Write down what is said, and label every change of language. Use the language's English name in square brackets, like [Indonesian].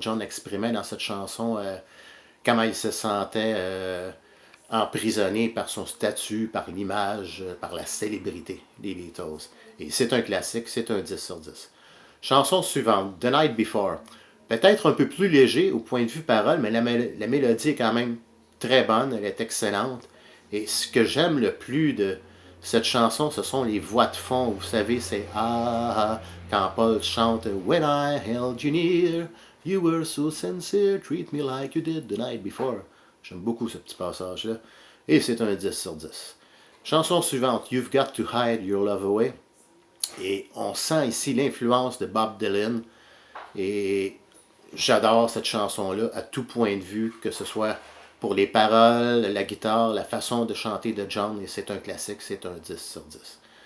[French] John exprimait dans cette chanson comment il se sentait emprisonné par son statut, par l'image, par la célébrité des Beatles. Et c'est un classique, c'est un 10 sur 10. Chanson suivante, The Night Before. Peut-être un peu plus léger au point de vue parole, mais la mélodie est quand même très bonne, elle est excellente. Et ce que j'aime le plus de cette chanson, ce sont les voix de fond. Vous savez, c'est ah, quand Paul chante [English] When I held you near, you were so sincere, treat me like you did the night before. [French] J'aime beaucoup ce petit passage-là. Et c'est un 10 sur 10. Chanson suivante, You've Got to Hide Your Love Away. Et on sent ici l'influence de Bob Dylan. Et j'adore cette chanson-là à tout point de vue, que ce soit pour les paroles, la guitare, la façon de chanter de John. Et c'est un classique, c'est un 10 sur 10.